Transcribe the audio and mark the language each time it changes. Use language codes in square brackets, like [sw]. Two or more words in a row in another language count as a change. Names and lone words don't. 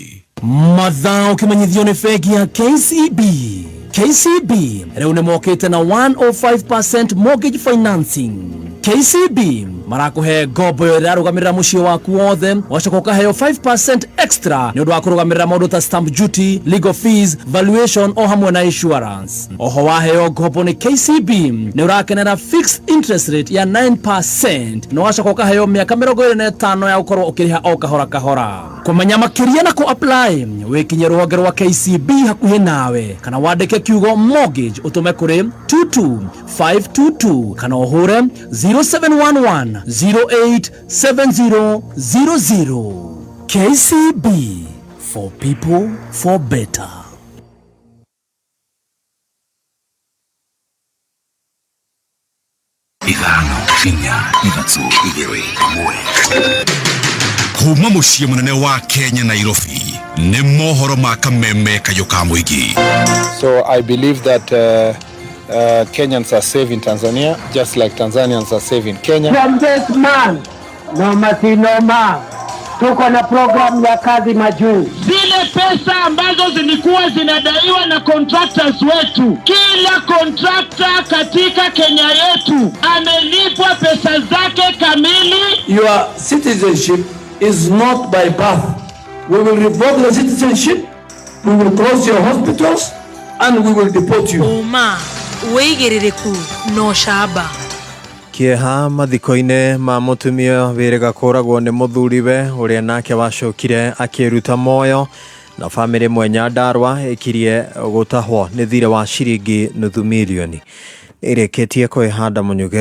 [ki] mathaa ũkĩmenyithio nĩ bengi ya KCB. KCB rĩu nĩ mokĩte na 105% [en] mortgage financing. [ki] KCB marakũhe ngombo ĩrĩa ĩrarũgamĩrĩra mũciĩ waku wothe, wacoka ũkaheo 5% extra nĩ ũndũ wa kũrũgamĩrĩra maũndũ ta [en] stamp duty, legal fees, valuation [ki] o hamwe na insurance. Oho waheo ngombo nĩ KCB nĩ ũrakenera [en] fixed interest rate [ki] ya 9% na wacoka ũkaheo mĩaka 25 ya gũkorwo ũkĩrĩha o kahora kahora. Kũmenya makĩria na kũ-apply wĩkinye rũhonge rwa KCB hakuhĩ nawe kana wandĩke kiugo mortgage ũtũme kũrĩ 22522 kana ũhũre 0711 087000. KCB, [en] for people, for better. [ki] ithano inya ithatũ igĩrĩ ĩmwe kuma mũciĩ mũnene wa Kenya Nairobi nĩ mohoro ma kameme kayũ ka mũingĩ. [en] So I believe that Kenyans are safe in Tanzania just like Tanzanians are safe in Kenya. From this man, [sw] Noma, tuko na program ya kazi majuu. Zile pesa ambazo zilikuwa zinadaiwa na contractors wetu, kila contractor katika Kenya yetu amelipwa pesa zake kamili. [en] Your citizenship is not by birth. We will revoke the citizenship, we will close your hospitals, and we will deport you. [ki] Weigĩrĩrĩku no shaba kĩeha mathiko-inĩ ma mũtumia wĩrĩga kũragwo nĩ mũthuriwe ũrĩa nake wacokire akĩruta moyo na bamĩrĩ mwe Nyandarua ĩkirie gũtahwo nĩ thirĩ wa ciringi nuthu milioni ĩrĩkĩtie kwĩhanda mũnyuge.